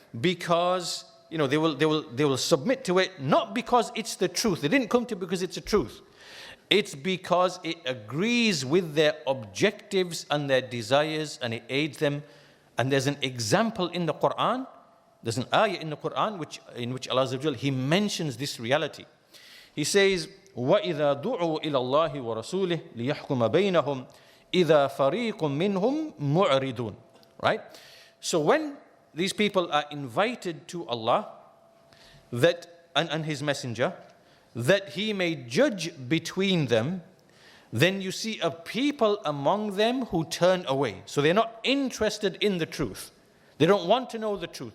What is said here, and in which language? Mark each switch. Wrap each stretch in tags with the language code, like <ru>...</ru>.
<en>Because they will submit to it, not because it's the truth. They didn't come to it because it's the truth. It's because it agrees with their objectives and their desires, and it aids them. And there's an example in the Quran. There's an ayah in the Quran in which Allah Azza wa Jalla, He mentions this reality. He says,</en> <ar>وَإِذَا دُعُوا إِلَى اللَّهِ وَرَسُولِهِ لِيَحْكُمَ بَيْنَهُمْ إِذَا فَرِيقٌ مِّنْهُمْ مُعْرِضُونَ.</ar> <en>Right? So when these people are invited to Allah and His Messenger, that He may judge between them, then you see a people among them who turn away. So they're not interested in the truth. They don't want to know the truth.</en>